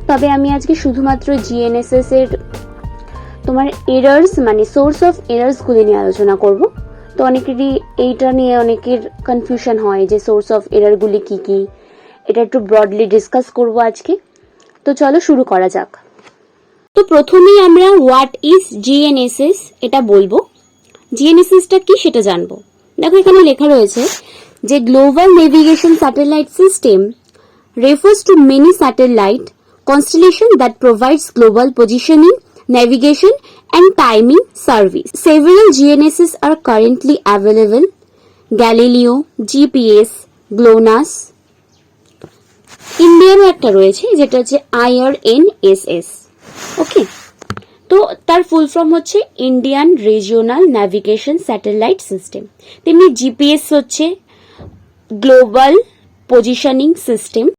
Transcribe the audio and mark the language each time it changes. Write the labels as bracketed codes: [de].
[bn] তবে আমি আজকে শুধুমাত্র জিএনএসএস এর তোমার এরার্স মানে সোর্স অফ এরার্সগুলি নিয়ে আলোচনা করব। তো অনেকেরই এইটা নিয়ে অনেকের কনফিউশন হয় যে সোর্স অফ এরারগুলি কি কি, এটা একটু ব্রডলি ডিসকাস করব আজকে। তো চলো শুরু করা যাক। তো প্রথমেই আমরা [en] what is GNSS [bn] এটা বলবো। জিএনএসএসটা কি সেটা জানবো। দেখো এখানে লেখা রয়েছে যে [en] Global navigation satellite system refers to many satellite constellation that provides global positioning, navigation and timing service. Several GNSS are currently available: Galileo, GPS, GLONASS. [bn] ইন্ডিয়ারও একটা রয়েছে যেটা হচ্ছে IRNSS। ওকে, তো তার ফুল ফর্ম হচ্ছে Indian regional navigation satellite system. তেমনি GPS হচ্ছে global positioning system.